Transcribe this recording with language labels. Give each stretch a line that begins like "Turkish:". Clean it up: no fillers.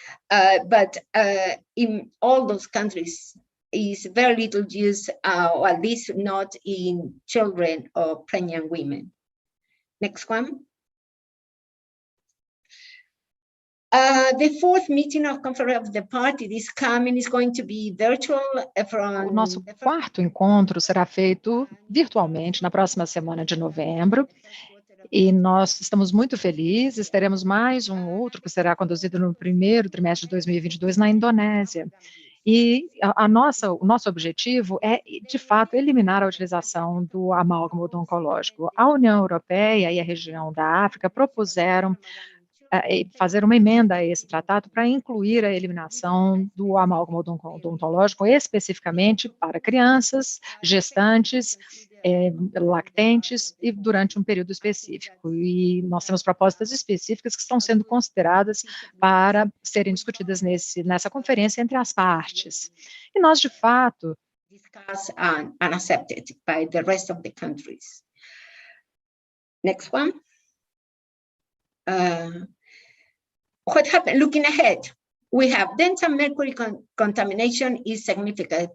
English: But in all those countries, is very little use, or at least not in children or pregnant women. Next one. The fourth meeting of Conference of the Party this coming is going to be virtual from...
Portuguese: O nosso quarto encontro será feito virtualmente na próxima semana de novembro, e nós estamos muito felizes. Teremos mais um outro que será conduzido no primeiro trimestre de 2022 na Indonésia. E o nosso objetivo é, de fato, eliminar a utilização do amálgama oncológico. A União Europeia e a região da África propuseram fazer uma emenda a esse tratado para incluir a eliminação do amálgama odontológico especificamente para crianças, gestantes, lactentes e durante um período específico. E nós temos propostas específicas que estão sendo consideradas para serem discutidas nessa conferência entre as partes. E nós, de fato,
English: discussed and accepted by the rest of the countries. Next one. What happened? Looking ahead, we have dental mercury contamination is significant.